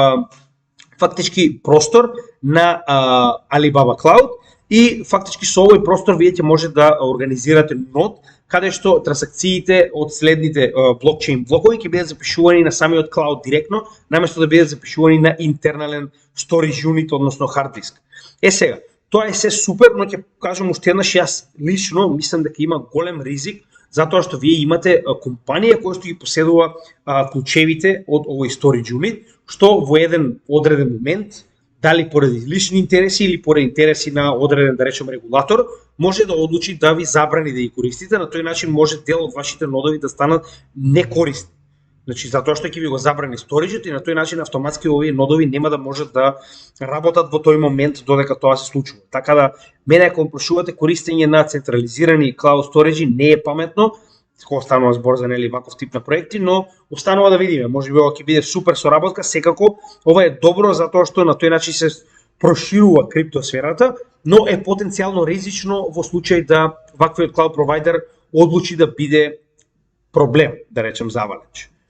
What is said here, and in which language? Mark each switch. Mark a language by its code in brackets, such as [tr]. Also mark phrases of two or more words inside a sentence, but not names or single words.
[mk] фактички простор на Alibaba Cloud и фактички со овој простор вие ќе може да организирате нод каде што трансакциите од следните блокчейн блокови ќе бидат запишувани на самиот клауд директно, наместо да бидат запишувани на интернален [en] storage unit, [mk] односно хард диск. Сега, тоа е се супер, но ќе кажам уште еднаш, јас лично мислам дека има голем ризик затоа што вие имате компанија која што ги поседува клучевите од овој [en] storage unit, [mk] што во еден одреден момент, дали поради лични интереси или поради интереси на одреден, да речем, регулатор, може да одлучи да ви забрани да ги користите, на тој начин може дел од вашите нодови да станат некорисни. Значи, затоа што ќе ви го забрани сториджот и на тој начин автоматски овие нодови нема да можат да работат во тој момент додека тоа се случува. Така да, мене ако прошувате користење на централизирани [en] cloud storage [mk] не е паметно, кога станува збор за нели ваков тип на проекти, но останува да видиме. Можеби ова ќе биде супер соработка, секако ова е добро затоа што на тој начин се проширува криптосферата, но е потенцијално ризично во случај да ваквиот cloud провайдер одлучи да биде проблем, да речем, за Avalanche.